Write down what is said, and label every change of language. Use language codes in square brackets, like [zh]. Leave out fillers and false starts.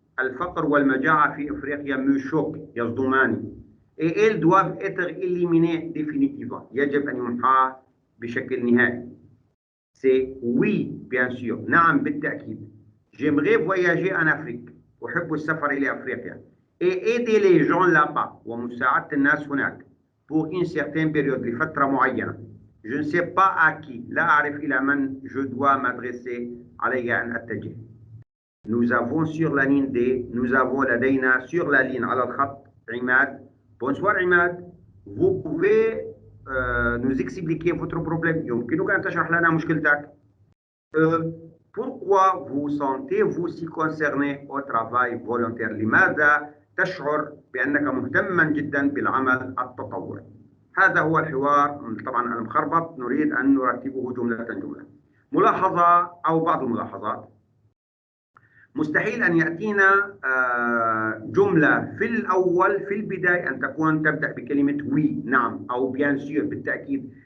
[ar] الفقر والمجاعة في إفريقيا [fr] me choquent [ar] يصدماني. [fr] Et elles doivent être éliminées définitivement. [ar] يجب أن يمحى بشكل نهائي. [fr] C'est oui, bien sûr. [ar] نعم بالتأكيد. [fr] J'aimerais voyager en Afrique. [ar] أحب السفر إلى أفريقيا. [fr] Et aider les gens là-bas. [ar] ومساعدة الناس هناك. [fr] Pour une certaine période, [ar] لفترة معينة. [fr] Je ne sais pas à qui. [ar] لا أعرف إلى من [fr] je dois m'adresser. [ar] علي أن أتجه. [fr] Nous avons sur la ligne D. Nous avons لدينا sur la ligne [ar] على الخط [fr] عماد. Bonsoir عماد. Vous pouvez nous expliquer votre problème. [ar] يمكنك أن تشرح لنا مشكلتك. [fr] Pourquoi vous sentez-vous si concerné au travail volontaire? [ar] لماذا تشعر بأنك مهتما جدا بالعمل التطوعي؟ هذا هو الحوار طبعا المخربط نريد أن نرتبه جملة جملة. ملاحظة أو بعض الملاحظات. مستحيل أن يأتينا جملة في الأول في البداية أن تكون تبدأ بكلمة وي نعم أو بيان سور بالتأكيد.